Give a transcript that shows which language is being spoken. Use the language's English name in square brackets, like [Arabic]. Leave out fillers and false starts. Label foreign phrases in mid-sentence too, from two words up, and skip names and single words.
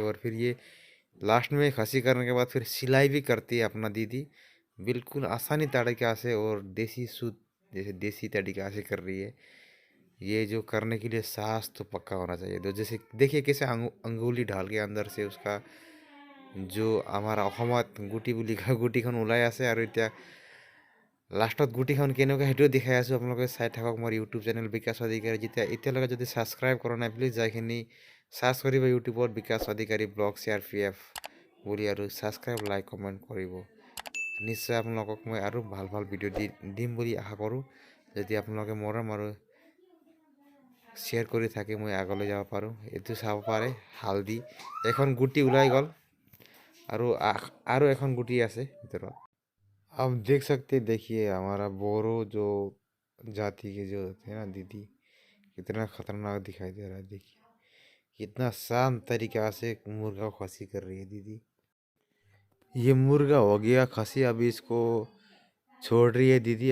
[Hindi] और फिर ये लास्ट में खसी करने के बाद फिर सिलाई भी करती है अपना दीदी, बिल्कुल आसानी तरीक़ा से और देसी शुद्ध जैसे देसी तरीक़ा से कर रही है। ये जो करने के लिए साहस तो पक्का होना चाहिए। तो जैसे देखिए कैसे अंगुली ढाल के अंदर से उसका जो हमारा [Assamese] অসমত গুটি বুলি কয় গুটিখন ওলাই আছে, আৰু এতিয়া লাষ্টত গুটিখন কেনেকুৱা সেইটোও দেখাই আছোঁ। আপোনালোকে চাই থাকক মোৰ [English] YouTube channel [Assamese] বিকাশ অধিকাৰী। এতিয়ালৈকে যদি ছাবস্ক্ৰাইব কৰা নাই প্লিজ যাইখিনি ছাৰ্চ কৰিব ইউটিউবত বিকাশ অধিকাৰী ব্লগ CRPF বুলি, আৰু [English] subscribe like comment [Assamese] কৰিব। নিশ্চয় আপোনালোকক মই আৰু ভাল ভিডিঅ' দিম বুলি আশা কৰোঁ। যদি আপোনালোকে মৰম আৰু শ্বেয়াৰ কৰি থাকে মই আগলৈ যাব পাৰোঁ। এইটো চাব পাৰে হালধি এখন গুটি ওলাই গ'ল, আৰু এখন गुटी আছে ভিতৰত। [Hindi] आप देख सकते देखिए हमारा बोरो जो जाति के जो थे ना दीदी, कितना खतरनाक दिखाई दे रहा है। देखिए कितना शांत तरीका से मुर्गा को खसी कर रही है दीदी। ये मुर्गा हो गया खसी, अभी इसको छोड़ रही है दीदी।